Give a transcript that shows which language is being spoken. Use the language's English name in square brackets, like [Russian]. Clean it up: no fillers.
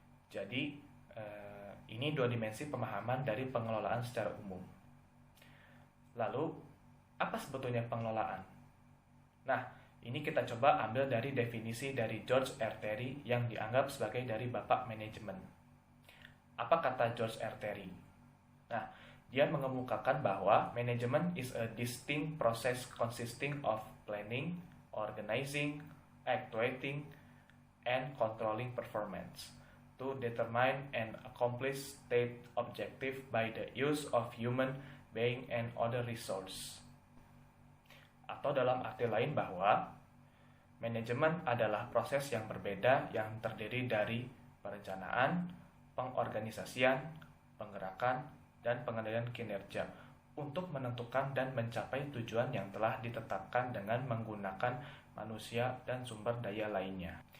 [Indonesian] Jadi, ini 2 dimensi pemahaman dari pengelolaan secara umum. Lalu, apa sebetulnya pengelolaan? Nah, ini kita coba ambil dari definisi dari George R. Terry yang dianggap sebagai dari bapak manajemen. Apa kata George R. Terry? Nah, dia mengemukakan bahwa manajemen [English] is a distinct process consisting of planning, organizing, actuating, and controlling performance to determine and accomplish state objective by the use of human being and other resource. [Indonesian] Atau dalam arti lain bahwa manajemen adalah proses yang berbeda yang terdiri dari perencanaan, pengorganisasian, penggerakan, dan pengendalian kinerja untuk menentukan dan mencapai tujuan yang telah ditetapkan dengan menggunakan manusia dan sumber daya lainnya.